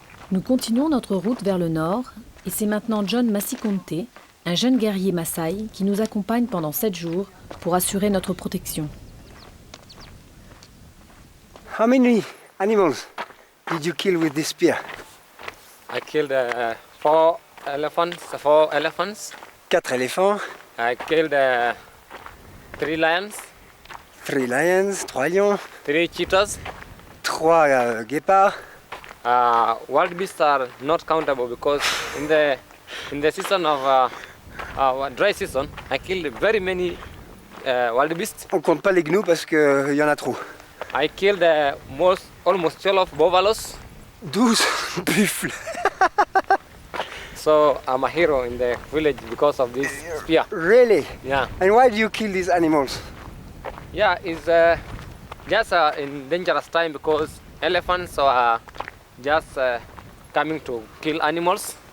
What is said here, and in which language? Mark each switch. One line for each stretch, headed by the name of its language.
French: Nous continuons notre route vers le nord et c'est maintenant John Masikonte, un jeune guerrier Maasai qui nous accompagne pendant 7 jours pour assurer notre protection.
English: How many animals did you kill with this spear? I killed 4 elephants.
French: 4 éléphants,
English: I killed 3 lions,
French: 3 lions, 3 lions,
English: 3 cheetahs.
French: 3 guépards.
English: Wild beasts are not countable because in the season of dry season, I killed very many wild beasts.
French: On compte pas les gnous parce qu'il y en a trop.
English: I killed almost 12 buffaloes.
French: 12 buffles.
English: So I'm a hero in the village because of this spear. Really? Yeah. And why do you kill these animals? Yeah, it's just in dangerous time because elephants are just coming to kill animals,